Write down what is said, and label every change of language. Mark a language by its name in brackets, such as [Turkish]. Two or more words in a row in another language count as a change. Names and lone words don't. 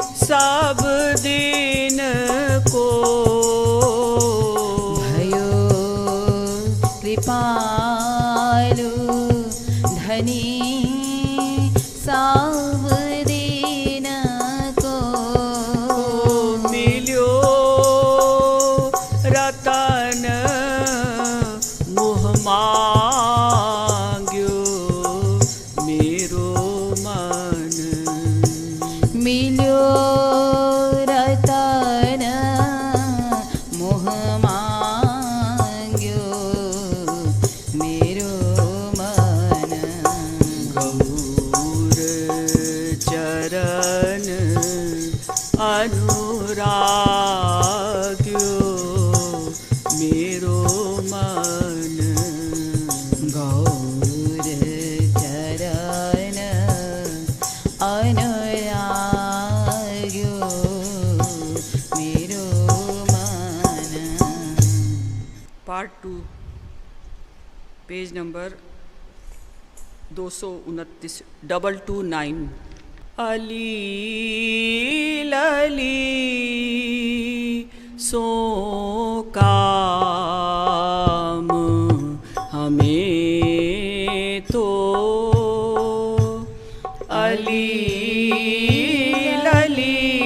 [Hindi] सब दिन को भयो कृपालु धनी सब दिन को मिल्यो रतन मुह मांग्यो मेरो मन मिल्यो रतन मोह मांग्यो मेरो मन गौर चरण अनुराग्यो मेरो मन गौर चरण अनुराग्यो मेरो मन पार्ट 2 पेज नंबर 229 229 अली लली सो काम हमें तो अली लली